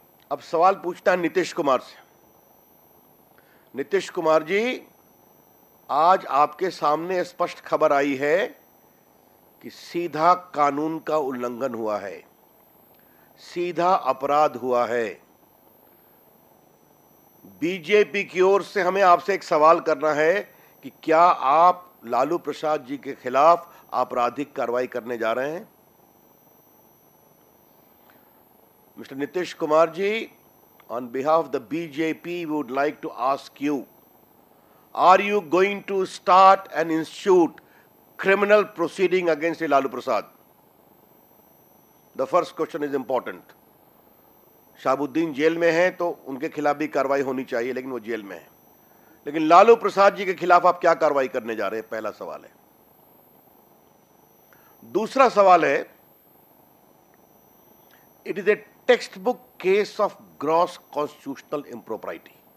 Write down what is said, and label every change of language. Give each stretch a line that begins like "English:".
Hindi: अब सवाल पूछता है नीतीश कुमार से। नीतीश कुमार जी, आज आपके सामने स्पष्ट खबर आई है कि सीधा कानून का उल्लंघन हुआ है, सीधा अपराध हुआ है। बीजेपी की ओर से हमें आपसे एक सवाल करना है कि क्या आप लालू प्रसाद जी के खिलाफ आपराधिक कार्रवाई करने जा रहे हैं?
English: Mr. Nitish Kumar ji, on behalf of the BJP, we would like to ask you, are you going to start and institute criminal proceeding against Lalu Prasad? The first question is important.
Hindi: Shahabuddin jail में है तो उनके खिलाफ भी कार्रवाई होनी चाहिए, लेकिन वो जेल में है। लेकिन लालू प्रसाद जी के खिलाफ आप क्या कार्रवाई करने जा रहे हैं? पहला सवाल है। दूसरा सवाल है,
English: It is a textbook case of gross constitutional impropriety.